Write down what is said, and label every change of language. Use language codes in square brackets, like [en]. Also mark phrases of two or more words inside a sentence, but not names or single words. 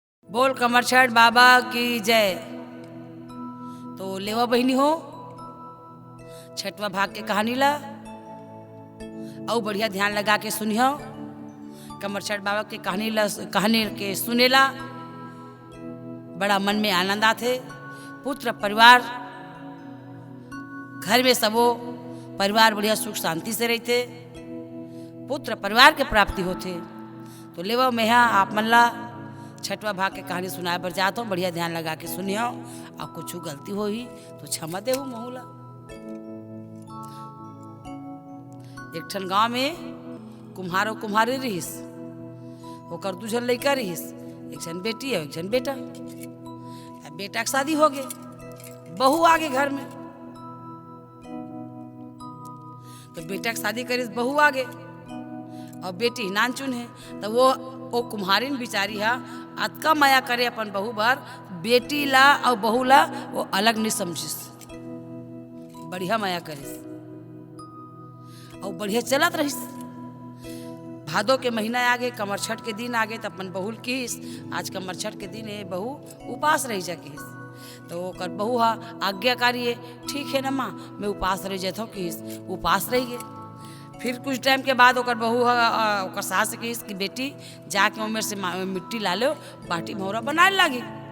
[hne] बोल कमरछठ बाबा की जय। तो लेवा बहनी हो छठवा भाग के कहानी ला और बढ़िया ध्यान लगा के सुनियो। कमरछठ बाबा के कहानी के सुनेला बड़ा मन में आनंद आते। पुत्र परिवार घर में सबो परिवार बढ़िया सुख शांति से रहते, पुत्र परिवार के प्राप्ति होते। तो लेवा मैं आप मन ला छठवा भाग के कहानी सुनाए बर जाता हूँ। बढ़िया ध्यान लगा के सुनियो। अब कुछ गलती हो ही तो क्षमा देहू महुला। एक ठन गांव में कुम्हार और कुम्हारी रहीस, ओकर दू झन लड़का रहीस, एक झन बेटी है एक झन बेटा। बेटा के शादी हो गए, बहू आ गए घर में। तो बेटा की शादी करीस, बहू आ गए और बेटी नान चुन है। तो वो कुम्हारिन बिचारी हा अतका माया करे अपन बहू बार, बेटी ला और बहू ला वो अलग नहीं समझिस, बढ़िया माया करिस और बढ़िया चलत रहिस। भादो के महीना आ गए, कमरछठ के दिन आ गए। तो अपन बहू किस आज कमरछठ के दिन है, बहू उपास रह जा किस। तो ओकर बहू हा आज्ञाकारी है, ठीक है ना माँ मैं उपास रह जाता हूँ किस। उपास रह गए। फिर कुछ टाइम के बाद ओकर बहू ओकर सास किस कि बेटी जाके उमेर से मिट्टी ला लो, बाटी भौरा बनाए लगी।